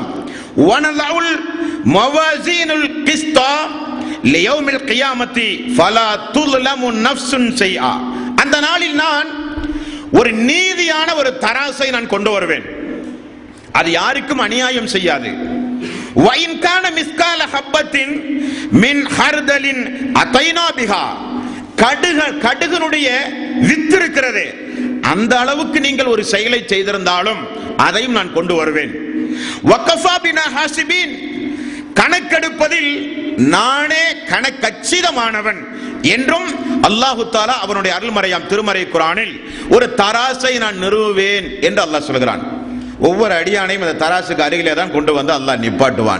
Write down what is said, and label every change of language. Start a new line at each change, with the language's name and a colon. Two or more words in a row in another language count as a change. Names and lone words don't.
Arabic: ونضع الموازين القسط ليوم القيامة فلا تظلم نفس شيئا.
Tamil: அந்த நாளில் நான் ஒரு நீதியான ஒரு தராசை நான் கொண்டு வருவேன், அது யாருக்கும் அநியாயம் செய்யாது.
Arabic: وَإِنْ كَانَ مِثْقَالَ حَبَّةٍ مِنْ خَرْدَلٍ أَتَيْنَا بِهَا.
Tamil: கடுகனுடைய வித்து இருக்கிறது, அந்த அளவுக்கு நீங்கள் ஒரு செயலை செய்திருந்தாலும் அதையும் நான் கொண்டு வருவேன்.
Arabic: وَكَفَى بِنَا حَاسِبِينَ.
Tamil: கணக்கெடுப்பதில் நானே கணக்கச்சிதமானவன் என்றும்
Arabic: الله تعالى
Tamil: அவனுடைய அருள்மறையாம் திருமறை குர்ஆனில் ஒரு தராசை நான் நிறுவுவேன் என்று அல்லாஹ் சொல்கிறான். ஒவ்வொரு அடியானையும் அந்த தராசுக்கு அருகிலே தான் கொண்டு வந்து அல்லாஹ் நிப்பாட்டுவான்.